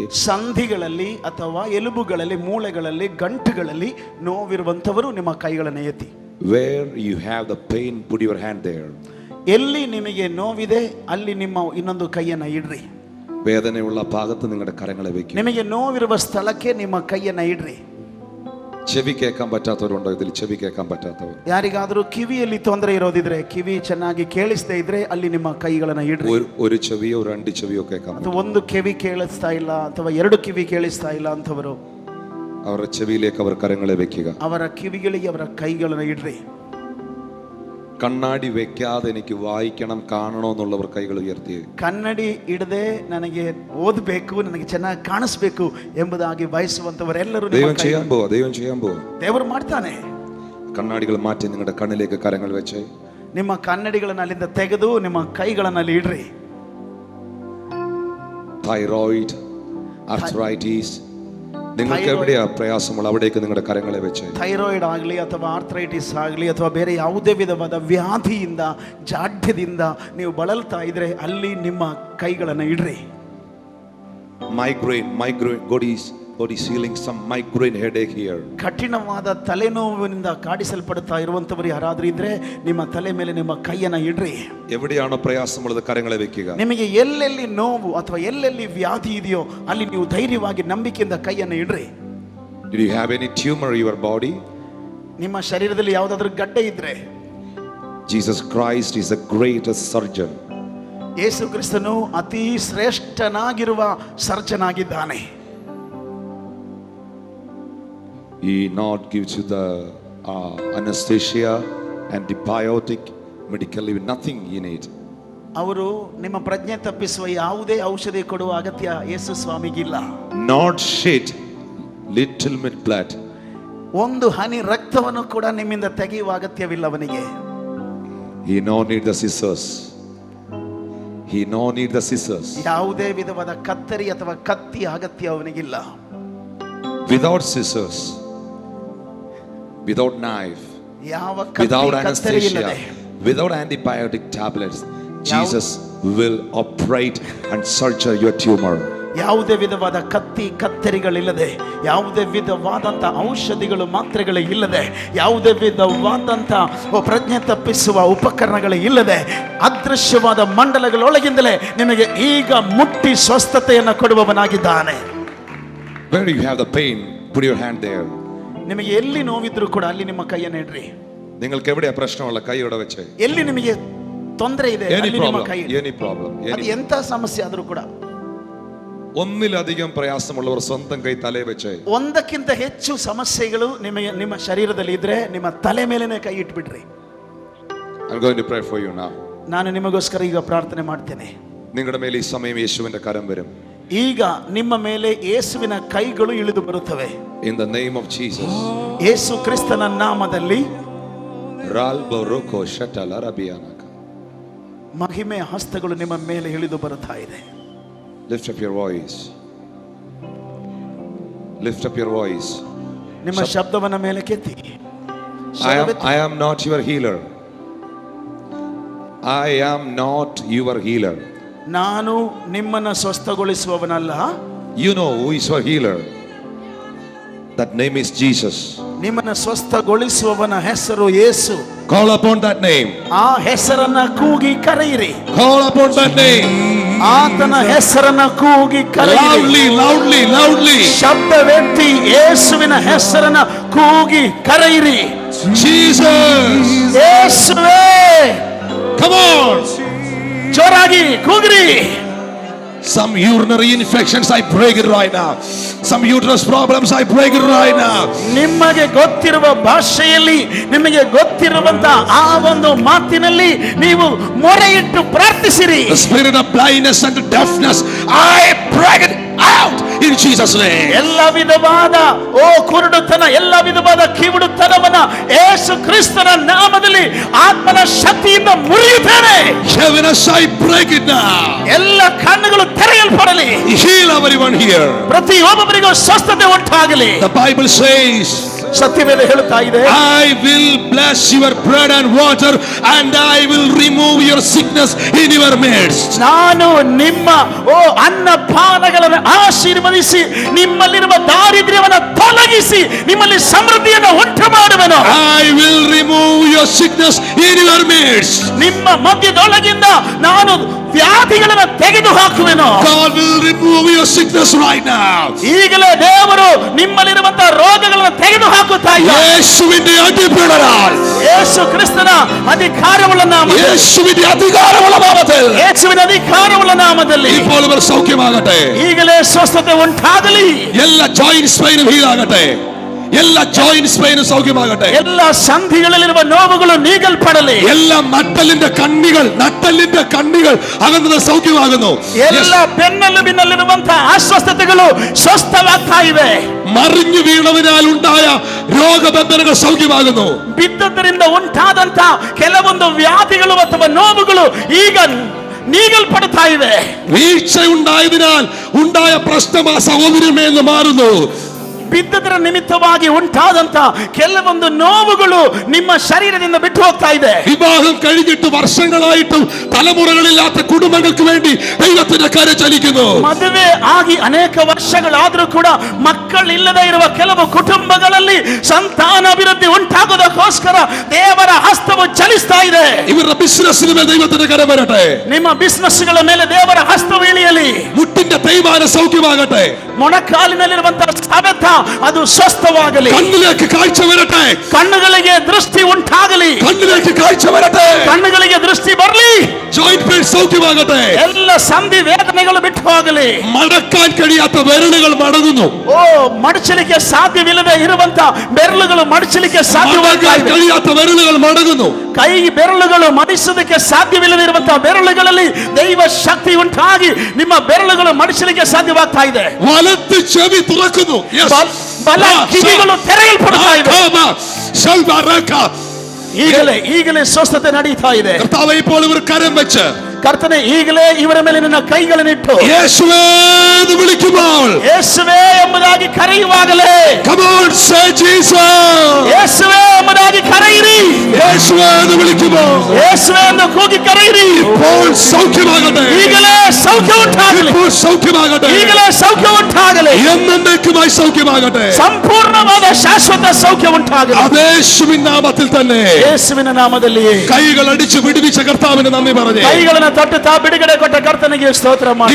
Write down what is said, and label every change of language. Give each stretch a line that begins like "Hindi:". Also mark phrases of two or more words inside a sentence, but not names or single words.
Kannada: ಸಂಧಿಗಳಲ್ಲಿ ಅಥವಾ ಎಲುಬುಗಳಲ್ಲಿ, ಮೂಳೆಗಳಲ್ಲಿ, ಗಂಟುಗಳಲ್ಲಿ ನೋವಿರುವಂತವರು ನಿಮ್ಮ ಕೈಗಳನ್ನು ಎತ್ತಿ.
English: Where you have the pain, put your hand there.
Kannada: ಎಲ್ಲಿ ನಿಮಗೆ ನೋವಿದೆ ಅಲ್ಲಿ ನಿಮ್ಮ ಇನ್ನೊಂದು ಕೈಯನ್ನು ಇಡ್ರಿ.
Malayalam: വേദനയുള്ള ഭാഗത്ത് നിങ്ങളുടെ കരങ്ങളെ വെക്കുക.
Kannada: ನಿಮಗೆ ನೋವಿರುವ ಸ್ಥಳಕ್ಕೆ ನಿಮ್ಮ ಕೈಯನ್ನು ಇಡ್ರಿ.
Malayalam: ചെവി കേൾക്കാൻ പറ്റാത്തവരുണ്ടോ? ഇതിൽ ചെവി കേൾക്കാൻ പറ്റാത്തവർ,
Kannada: ಯಾರಿಗಾದರೂ ಕಿವಿಯಲ್ಲಿ ತೊಂದರೆ ಇರೋದಿದ್ರೆ, ಕಿವಿ ಚೆನ್ನಾಗಿ ಕೇಳಿಸ್ತಾ ಇದ್ರೆ ಅಲ್ಲಿ ನಿಮ್ಮ ಕೈಗಳನ್ನು ಇಡ್ರಿ.
Malayalam: ഒരു ചെവിയോ രണ്ട് ചെവിയോ കേൾക്കാൻ
Kannada: ಅಥವಾ ಒಂದು ಕಿವಿ ಕೇಳಿಸ್ತಾ ಇಲ್ಲ ಅಥವಾ ಎರಡು ಕಿವಿ ಕೇಳಿಸ್ತಾ ಇಲ್ಲ ಅಂತವರು
Malayalam: അവരുടെ ചെവിയിലേക്ക് അവർ കരങ്ങളെ വെക്കുക.
Kannada: ಅವರ ಕಿವಿಗಳಿಗೆ ಅವರ ಕೈಗಳನ್ನು ಇಡ್ರಿ.
Malayalam: കണ്ണാടി വെക്കാതെ എനിക്ക് വായിക്കണം, കാണണോ എന്നുള്ളവർ കൈകൾ ഉയർത്തി.
Kannada: ಕನ್ನಡಿ ಇಡದೆ ನನಗೆ ಓದಬೇಕು, ನನಗೆ ಚೆನ್ನಾಗಿ ಕಾಣಿಸ್ಬೇಕು ಎಂಬುದಾಗಿ ಬಯಸುವಂತವರೆಲ್ಲರೂ
Malayalam: ദൈവം ചെയ്യാൻ പോവാ, ദൈവം ചെയ്യാൻ പോവാ.
Kannada: ದೇವರು ಮಾಡ್ತಾನೆ.
Malayalam: കണ്ണാടികൾ മാറ്റി നിങ്ങളുടെ കണ്ണിലേക്ക് കരങ്ങൾ വെച്ച്
Kannada: ನಿಮ್ಮ ಕನ್ನಡಿಗಳನ್ನು ಅಲ್ಲಿಂದ ತೆಗೆದು ನಿಮ್ಮ ಕೈಗಳನ್ನು ಅಲ್ಲಿ ಇಡ್ರಿ. ಥೈರಾಯ್ಡ್, ಆರ್ಥರೈಟಿಸ್,
Malayalam: നിങ്ങൾക്ക് എവിടെയാ പ്രയാസമുള്ള അവിടേക്ക് നിങ്ങളുടെ കരങ്ങളെ വെച്ച്.
Kannada: ಥೈರಾಯ್ಡ್ ಆಗಲಿ ಅಥವಾ ಆರ್ಥರೈಟಿಸ್ ಆಗಲಿ ಅಥವಾ ಬೇರೆ ಯಾವುದೇ ವಿಧವಾದ ವ್ಯಾಧಿಯಿಂದ ಜಾಡ್ಯದಿಂದ ನೀವು ಬಳಲ್ತಾ ಇದ್ರೆ ಅಲ್ಲಿ ನಿಮ್ಮ ಕೈಗಳನ್ನು ಇಡ್ರಿ.
English: Migraine, God is healing some migraine headache here.
Kannada: ಕಠಿಣವಾದ ತಲೆನೋವಿನಿಂದ ಕಾಡಿಸಲ್ಪಡುತ್ತಾ ಇರುವಂತವರು ಯಾರಾದ್ರೂ ಇದ್ರೆ ನಿಮ್ಮ ತಲೆ ಮೇಲೆ ನಿಮ್ಮ ಕೈಯನ್ನ ಇಡ್ರಿ.
Malayalam: എവിടെയാണോ പ്രയാസമുള്ളത് കരങ്ങളെ വെക്കുക.
Kannada: ನಿಮಗೆ ಎಲ್ಲೆಲ್ಲಿ ನೋವು ಅಥವಾ ಎಲ್ಲೆಲ್ಲಿ ವ್ಯಾಧಿ ಇದೆಯೋ ಅಲ್ಲಿ ನೀವು ಧೈರ್ಯವಾಗಿ ನಂಬಿಕೆಯಿಂದ ಕೈಯನ್ನು ಇಡ್ರಿ.
English: Did you have any tumor in your body?
Kannada: ನಿಮ್ಮ ಶರೀರದಲ್ಲಿ ಯಾವುದಾದ್ರೂ ಗಡ್ಡೆ ಇದ್ರೆ
English: Jesus Christ is the greatest surgeon.
Kannada: ಯೇಸು ಕ್ರಿಸ್ತನು ಅತಿ ಶ್ರೇಷ್ಠನಾಗಿರುವ ಸರ್ಜನ್ ಆಗಿದ್ದಾನೆ.
English: He not gives you the anesthesia, antibiotic, medically nothing you need.
Kannada: ಅವರು ನಿಮ್ಮ ಪ್ರಜ್ಞೆ ತಪ್ಪಿಸುವ ಯಾವುದೇ ಔಷಧಿ ಕೊಡುವ ಅಗತ್ಯ ಯೇಸು ಸ್ವಾಮಿಗಿಲ್ಲ.
English: Not shed little bit blood.
Kannada: ಒಂದು ಹನಿ ರಕ್ತವನ್ನು ಕೂಡ ನಿಮ್ಮಿಂದ ತೆಗೆಯುವ ಅಗತ್ಯವಿಲ್ಲ ಅವನಿಗೆ.
English: He no need the scissors. He no need the scissors.
Kannada: ಯಾವುದೇ ವಿಧವಾದ ಕತ್ತರಿ ಅಥವಾ ಕತ್ತಿ ಅಗತ್ಯ ಅವನಿಗಿಲ್ಲ.
English: Without scissors, without knife,
Kannada: ಯಾವ
English: without
Kannada: ಕತ್ತರಿ
English: anesthesia,
Kannada: ಇಲ್ಲದೆ,
English: without antibiotic tablets, Jesus will operate and surgery your tumor.
Kannada: ಯಾವುದೇ ವಿಧವಾದ ಕತ್ತರಿಗಳಿಲ್ಲದೆ, ಯಾವುದೇ ವಿಧವಾದಂಥ ಔಷಧಿಗಳು ಮಾತ್ರೆಗಳು ಇಲ್ಲದೆ, ಯಾವುದೇ ವಿಧವಾದಂಥ ಪ್ರಜ್ಞೆ ತಪ್ಪಿಸುವ ಉಪಕರಣಗಳು ಇಲ್ಲದೆ, ಅದೃಶ್ಯವಾದ ಮಂಡಲಗಳೊಳಗಿಂದಲೇ ನಿಮಗೆ ಈಗ ಮುಟ್ಟಿ ಸ್ವಸ್ಥತೆಯನ್ನು ಕೊಡುವವನಾಗಿದ್ದಾನೆ.
English: Where you have the pain, put your hand there.
Kannada: ನಿಮಗೆ ಎಲ್ಲಿ ನೋವಿದ್ರು ಕೂಡ ಅಲ್ಲಿ ನಿಮ್ಮ ಕೈಯನ್ನು ಇಡ್ರಿ.
Malayalam: നിങ്ങൾക്ക് എവിടെയാ പ്രശ്നമുള്ള കൈ ഇവിടെ വെച്ച്.
Kannada: ಎಲ್ಲಿ ನಿಮಗೆ ತೊಂದರೆ ಇದೆ ಅಲ್ಲಿ ನಿಮ್ಮ ಕೈ ಇಡಿ.
English: Any problem,
Kannada: ಅದು ಎಂತ ಸಮಸ್ಯೆ ಆದರೂ ಕೂಡ.
Malayalam: ഒന്നിലധികം പ്രയാസമുള്ളവർ സ്വന്തം കൈ തലേ വെച്ച്.
Kannada: ಒಂದಕ್ಕಿಂತ ಹೆಚ್ಚು ಸಮಸ್ಯೆಗಳು ನಿಮ್ಮ ಶರೀರದಲ್ಲಿ ಇದ್ರೆ ನಿಮ್ಮ ತಲೆ ಮೇಲೆನೇ ಕೈ ಇಟ್ಬಿಡ್ರಿ.
English: I'm going to pray for you now.
Kannada: ನಾನು ನಿಮಗೋಸ್ಕರ ಈಗ ಪ್ರಾರ್ಥನೆ ಮಾಡ್ತೇನೆ.
Malayalam: നിങ്ങളുടെ മേൽ ഈ സമയം യേശുവിന്റെ കരം വരും.
Kannada: ಈಗ ನಿಮ್ಮ ಮೇಲೆ ಯೇಸುವಿನ ಕೈಗಳು ಇಳಿದು ಬರುತ್ತವೆ.
English: In the name of Jesus.
Kannada: ಯೇಸು ಕ್ರಿಸ್ತನ ನಾಮದಲ್ಲಿ ಮಹಿಮೆಯ ಹಸ್ತಗಳು ನಿಮ್ಮ ಮೇಲೆ ಇಳಿದು ಬರುತ್ತಾ ಇದೆ.
English: Lift up your voice. Lift up your voice.
Kannada: ನಿಮ್ಮ ಶಬ್ದವನ್ನ ಮೇಲೆ ಕೆತ್ತಿ.
English: I am not your healer. I am not your healer.
Kannada: ನಾನು ನಿಮ್ಮನ್ನ ಸ್ವಸ್ಥಗೊಳಿಸುವವನಲ್ಲ.
English: You know who is your healer? That name is Jesus.
Kannada: ನಿಮ್ಮನ್ನ ಸ್ವಸ್ಥಗೊಳಿಸುವವನ ಹೆಸರು ಯೇಸು.
English: Call upon that name.
Kannada: ಆ ಹೆಸರನ್ನ ಕೂಗಿ ಕರೆಯಿರಿ.
English: Call upon that name.
Kannada: ಆತನ ಹೆಸರನ್ನ ಕೂಗಿ ಕರೆಯಿರಿ.
English: Loudly, loudly.
Kannada: ಶಬ್ದವೆತ್ತಿ ಯೇಸುವಿನ ಹೆಸರನ್ನ ಕೂಗಿ ಕರೆಯಿರಿ.
English: Jesus.
Kannada: ಯೇಸುವೇ.
English: Come on.
Kannada: ಜೋರಾಗಿ ಕೂಗ್ರಿ.
English: Some urinary infections, I break it right now. Some uterus problems, I break it right now.
Kannada: ನಿಮಗೆ ಗೊತ್ತಿರುವ ಭಾಷೆಯಲ್ಲಿ, ನಿಮಗೆ ಗೊತ್ತಿರುವಂತ ಆ ಒಂದು ಮಾತಿನಲ್ಲಿ ನೀವು ಮೊರೆಯಿಟ್ಟು ಪ್ರಾರ್ಥಿಸಿರಿ.
English: The spirit of blindness and deafness, I break it out in Jesus name.
Kannada: ಎಲ್ಲ ವಿಧವಾದ ಕುರುಡುತನ, ಎಲ್ಲ ವಿಧವಾದ ಕಿವುಡುತನವನ್ನ ಯೇಸು ಕ್ರಿಸ್ತನ ನಾಮದಲ್ಲಿ ಆತ್ಮನ ಶಕ್ತಿಯಿಂದ ಮುರಿಯುತ್ತೇನೆ.
English: Heaviness, I break it now.
Kannada: ಎಲ್ಲ ಕಣ್ಣುಗಳು ತೆರೆಯಲ್ಪಡಲಿ.
English: Heal everyone here.
Kannada: ಪ್ರತಿಯೊಬ್ಬರಿಗೂ ಸ್ವಸ್ಥತೆ ಉಂಟಾಗಲಿ.
English: The Bible says,
Kannada: ಸತ್ಯವೇದ ಹೇಳುತ್ತಾ ಇದೆ,
English: I will bless your bread and water and I will remove your sickness in your midst.
Kannada: ನಾನು ನಿಮ್ಮ ಅನ್ನ ಪಾನಗಳನ್ನು ಆಶೀರ್ವದಿಸಿ ನಿಮ್ಮಲ್ಲಿರುವ ದಾರಿದ್ರ್ಯವನ್ನು ತೊಲಗಿಸಿ ನಿಮ್ಮಲ್ಲಿ ಸಮೃದ್ಧಿಯನ್ನು ಉಂಟು ಮಾಡುವೆನು.
English: I will remove your sickness in your midst.
Kannada: ನಿಮ್ಮ ಮಧ್ಯದೊಳಗಿಂದ ನಾನು ವ್ಯಾಧಿಗಳನ್ನು ತೆಗೆದು ಹಾಕುವೆನು.
English: God will remove your sickness right now.
Kannada: ಈಗಲೇ ದೇವರು ನಿಮ್ಮಲ್ಲಿರುವಂತಹ ರೋಗಗಳನ್ನು ತೆಗೆದು ಹಾಕುತ್ತಾ ಇದ್ದಾರೆ.
Malayalam: യേശുവിന്റെ അധിപതിയാൽ,
Kannada: ಯೇಸು ಕ್ರಿಸ್ತನ ಅಧಿಕಾರವುಳ್ಳ ನಾಮದಲ್ಲಿ,
Malayalam: യേശുവിന്റെ അധികാരമുള്ള നാമത്തിൽ,
Kannada: ಯೇಸುವಿನ ಅಧಿಕಾರವುಳ್ಳ ನಾಮದಲ್ಲಿ
Malayalam: ഇപ്പോൾ ഇവർ സൗഖ്യമാകട്ടെ.
Kannada: ಈಗಲೇ ಸ್ವಸ್ಥತೆ ಉಂಟಾಗಲಿ.
Malayalam: എല്ലാ
English: joints pain
Malayalam: ഹീൽ ആകട്ടെ. എല്ലാ
English: joints pain
Malayalam: സൗഖ്യമാകട്ടെ.
Kannada: ಎಲ್ಲ ಸಂಧಿಗಳಲ್ಲಿರುವ ನೋವುಗಳು ನೀಗಲ್ಪಡಲಿ.
Malayalam: എല്ലാ നട്ടലിന്റെ കണ്ണികൾ അകന്നത് സൗഖ്യമാകുന്നു.
Kannada: ಎಲ್ಲ ಬೆನ್ನೆಲುಬಿನಲ್ಲಿರುವಂತಹ ಅಸ್ವಸ್ಥತೆಗಳು ಸ್ವಸ್ಥವಾಗ್ತಾ ಇವೆ.
Malayalam: മറിഞ്ഞു വീണതിനാൽ ഉണ്ടായ രോഗബന്ധനങ്ങൾ സൗഖ്യമാകുന്നു.
Kannada: ಬಿದ್ದದ್ದರಿಂದ ಉಂಟಾದಂತ ಕೆಲವೊಂದು ವ್ಯಾಧಿಗಳು ಅಥವಾ ನೋವುಗಳು ಈಗ ನೀಗಲ್ಪಡುತ್ತಾ ಇವೆ.
Malayalam: വീഴ്ച ഉണ്ടായതിനാൽ ഉണ്ടായ പ്രശ്നം ആ സഹോദരമേ എന്ന് മാറുന്നു.
Kannada: ಬಿದ್ದದರ ನಿಮಿತ್ತವಾಗಿ ಉಂಟಾದಂತ ಕೆಲವೊಂದು ನೋವುಗಳು ನಿಮ್ಮ ಶರೀರದಿಂದ ಬಿಟ್ಟು ಹೋಗ್ತಾ ಇದೆ.
Malayalam: വിവാഹം കഴിഞ്ഞിട്ട് വർഷങ്ങളായിട്ടും തലമുറകളില്ലാത്ത കുടുംബങ്ങൾക്ക് വേണ്ടി ദൈവത്തിന്റെ കരം ചലിക്കുന്നു.
Kannada: ಮದುವೆ ಆಗಿ ಅನೇಕ ವರ್ಷಗಳಾದರೂ ಕೂಡ ಮಕ್ಕಳಿಲ್ಲದೆ ಇರುವ ಕೆಲವು ಕುಟುಂಬಗಳಲ್ಲಿ ಸಂತಾನ ಅಭಿವೃದ್ಧಿ ಉಂಟಾಗೋದಕ್ಕೋಸ್ಕರ ದೇವರ ಹಸ್ತವು ಚಲಿಸ್ತಾ ಇದೆ.
Malayalam: ഇവരുടെ ബിസിനസ്സിന് മേൽ ദൈവത്തിന്റെ കരം വരട്ടെ.
Kannada: ನಿಮ್ಮ ಬಿಸಿನೆಸ್ಗಳ ಮೇಲೆ ದೇವರ ಹಸ್ತವು ಇಳಿಯಲಿ.
Malayalam: മുട്ടിന്റെ തേയ്മാനം സൗഖ്യമാകട്ടെ.
Kannada: ಮೊಣಕಾಲಿನಲ್ಲಿರುವಂತಹ ಸವೆತ ಅದು ಸ್ವಸ್ಥವಾಗಲಿ.
Malayalam: കണ്ണിലേക്ക് കാഴ്ച വരട്ടെ.
Kannada: ಕಣ್ಣುಗಳಿಗೆ ದೃಷ್ಟಿ ಉಂಟಾಗಲಿ.
Malayalam: കണ്ണിലേക്ക് കാഴ്ച വരട്ടെ.
Kannada: ಕಣ್ಣುಗಳಿಗೆ ದೃಷ್ಟಿ ಬರಲಿ.
English: joint pain
Malayalam: സൗഖ്യമാകട്ടെ.
Kannada: ಎಲ್ಲ ಸಂಧಿ ವೇದನೆಗಳು ಬಿಟ್ಟು ಹೋಗಲಿ.
Malayalam: മടക്കാൻ കഴിയാത്ത വിരലുകൾ മടങ്ങുന്നു.
Kannada: ಓ, ಮಡಚಲಿಕ್ಕೆ ಸಾಧ್ಯವಿಲ್ಲದೆ ಇರುವಂತ ಬೆರಳುಗಳು ಮಡಚಲಿಕ್ಕೆ ಸಾಧ್ಯವಾಗ್ತಾ ಇದೆ.
Malayalam: കഴിയാത്ത വിരലുകൾ മടങ്ങുന്നു.
Kannada: ಕೈ ಬೆರಳುಗಳು ಮಡಿಸೋದಕ್ಕೆ ಸಾಧ್ಯವಿಲ್ಲದೆ ಇರುವಂತಹ ಬೆರಳುಗಳಲ್ಲಿ ದೈವ ಶಕ್ತಿ ಉಂಟಾಗಿ ನಿಮ್ಮ ಬೆರಳುಗಳು ಮಡಿಸಲಿಕ್ಕೆ ಸಾಧ್ಯವಾಗ್ತಾ ಇದೆ.
Malayalam: വലത്ത് ചെവി തുറക്കുന്നു.
Kannada: ಬಲ ಕಿವಿಗಳು ತೆರೆಯಲ್ಪಡ್ತಾ ಇದೆ. ಈಗಲೇ ಸ್ವಸ್ಥತೆ ನಡೀತಾ ಇದೆ.
Malayalam: കർത്താവേ, ഇപ്പോൾ ഇവർ കരം വെച്ച്
Kannada: ಕರ್ತನೆ ಈಗಲೇ ಇವರ ಮೇಲೆ ನಿನ್ನ ಕೈಗಳನ್ನಿಟ್ಟು
Malayalam: യേശുവേ എന്ന് വിളിക്കുമ്പോൾ,
Kannada: ಯೇಸುವೇ ಎಂಬುದಾಗಿ ಕರೆಯುವಾಗಲೇ,
English: come on say Jesus,
Kannada: ಯೇಸುವೇ ಎಂಬುದಾಗಿ ಕರೆಯಿರಿ.
Malayalam: യേശുവേ എന്ന് വിളിക്കുമ്പോൾ
Kannada: ಯೇಸುವೇ ಎಂದು ಕೂಗಿ ಕರೆಯಿರಿ.
Malayalam: ഇപ്പോൾ സൗഖ്യമാകട്ടെ.
Kannada: ಈಗಲೇ ಸೌಖ್ಯ ಉಂಟಾಗಲಿ.
Malayalam: ഇപ്പോൾ ಸೌಖ್ಯമാകട്ടെ.
Kannada: ಈಗಲೇ ಸೌಖ್ಯ ಉಂಟಾಗಲಿ.
Malayalam: എന്നേക്കുമായി സൗഖ്യമാകട്ടെ.
Kannada: ಸಂಪೂರ್ಣವಾದ ಶಾಶ್ವತ ಸೌಖ್ಯ ಉಂಟಾಗಲಿ.
Malayalam: യേശുവിൻ നാമത്തിൽ തന്നെ.
Kannada: ಯೇಸುವಿನ ನಾಮದಲ್ಲಿ
Malayalam: കൈകൾ അടിച്ചു വിടുവിച്ച കർത്താവിന് നന്ദി പറഞ്ഞേ.
Kannada: ಕೈಗಳನ್ನು ತಟ್ಟುತ್ತಾ ಬಿಡುಗಡೆ ಕೊಟ್ಟ ಕರ್ತನಿಗೆ ಸ್ತೋತ್ರ ಮಾಡಿ.